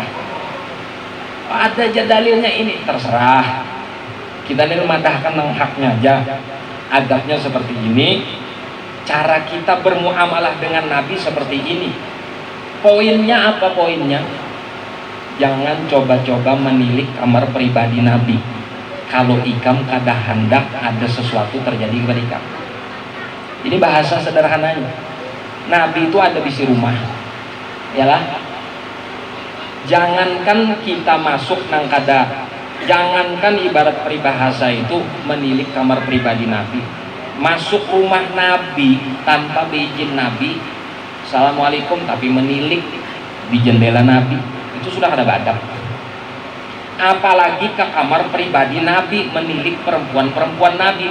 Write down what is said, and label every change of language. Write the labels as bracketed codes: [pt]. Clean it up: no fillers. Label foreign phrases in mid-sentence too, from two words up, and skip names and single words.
[id] Ada aja dalilnya ini, terserah. [bjn] Kita ini memadahkan nang haknya aja. Adabnya seperti ini, cara kita bermuamalah dengan Nabi seperti ini. [id] Poinnya apa poinnya? Jangan coba-coba menilik kamar pribadi Nabi. [bjn] Kalau ikam kada hendak ada sesuatu terjadi kepada ikam. [id] Ini bahasa sederhananya. Nabi itu ada di si rumah. Yalah. [bjn] Jangankan kita masuk nang kada, jangankan ibarat peribahasa itu menilik kamar pribadi Nabi. Masuk rumah Nabi tanpa izin Nabi, assalamualaikum, tapi menilik di jendela Nabi, itu sudah kada adab. Apalagi ke kamar pribadi Nabi, menilik perempuan-perempuan Nabi.